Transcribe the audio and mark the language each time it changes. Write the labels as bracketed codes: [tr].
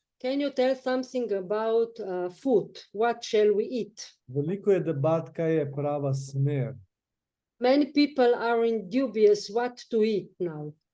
[en] Can you tell something about food? What shall we eat? [sl] Veliko je debat, kaj je prava smer. [en] Many people are in dubious what to eat now.